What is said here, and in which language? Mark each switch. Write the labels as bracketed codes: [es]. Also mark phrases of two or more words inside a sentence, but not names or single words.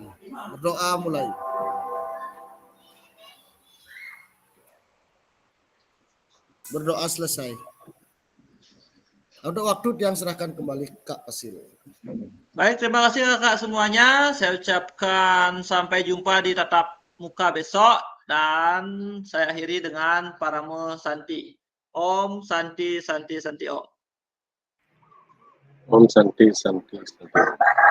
[id] Berdoa mulai. Berdoa selesai. Untuk waktu yang serahkan kembali Kak Fasil. Baik, terima kasih Kak semuanya. Saya ucapkan sampai jumpa di tatap muka besok dan saya akhiri dengan Paramo Santi. [sa] Om Santi Santi Santi Om. Om Santi Santi Santi.